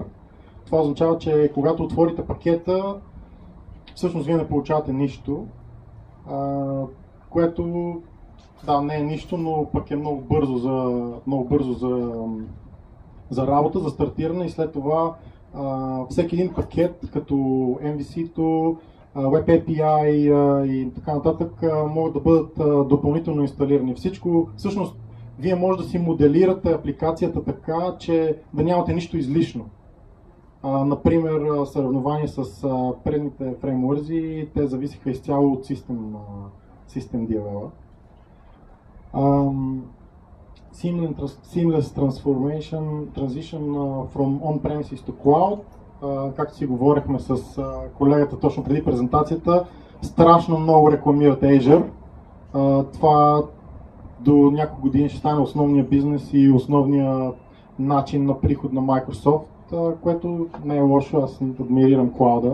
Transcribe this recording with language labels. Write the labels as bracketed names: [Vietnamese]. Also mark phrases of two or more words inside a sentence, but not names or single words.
[Bulgarian] Това означава, че когато отворите пакета, всъщност вие не получавате нищо, което да, не е нищо, но пък е много бързо за работа, за стартиране и след това всеки един пакет, като MVC-то, Web API и така нататък, могат да бъдат допълнително инсталирани. Всичко, всъщност, вие може да си моделирате апликацията така, че да нямате нищо излишно. Например, съревнования с предните фреймворзи, те зависиха изцяло от System DLL. [English] seamless transition from on-premises to cloud. [Bulgarian] Както си говорихме с колегата точно преди презентацията, страшно много рекламират Azure. Това до няколко години ще стане основния бизнес и основния начин на приход на Microsoft, което не е лошо, аз адмирирам клауда.